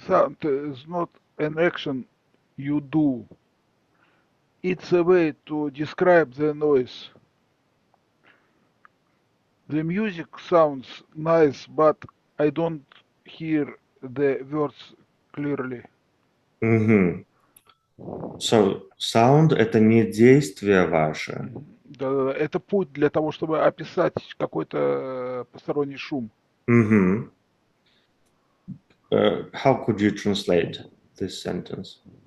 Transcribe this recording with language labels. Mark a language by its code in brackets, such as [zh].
[en] Sound is not an action you do. It's a way to describe the noise. The music sounds nice, but I don't hear the words clearly. Мгм. [ru] So, sound — это не действие ваше. Да, это путь для того, чтобы описать какой-то посторонний шум. Мгм. [en] How could you translate this sentence?